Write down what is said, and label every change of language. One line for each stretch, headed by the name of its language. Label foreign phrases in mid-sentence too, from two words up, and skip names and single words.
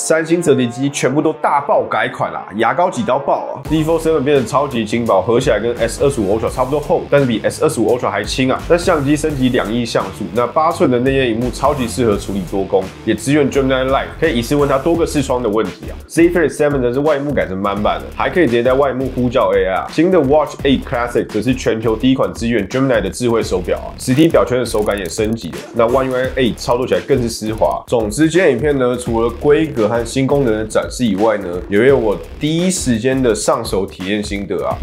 Chinese: 三星折疊機全部都大爆改款啦，牙膏擠到爆啊 ！Z Fold 7變得超級輕薄，合起來跟 S25 Ultra 差不多厚，但是比 S25 Ultra 還輕啊！那相機升級2億像素，那8寸的内頁螢幕超級適合處理多工，也支援 Gemini Live， 可以一次問它多個視窗的問題啊。Z Fold 7 則是外幕改成滿版的，還可以直接在外幕呼叫 AI 啊。新的 Watch 8 Classic 則是全球第一款支援 Gemini 的智慧手錶啊，實體錶圈的手感也升級了。那 One UI 8操作起來更是絲滑。總之，今天影片呢，除了規格和新功能的展示以外呢，也有我第一時間的上手體驗心得啊。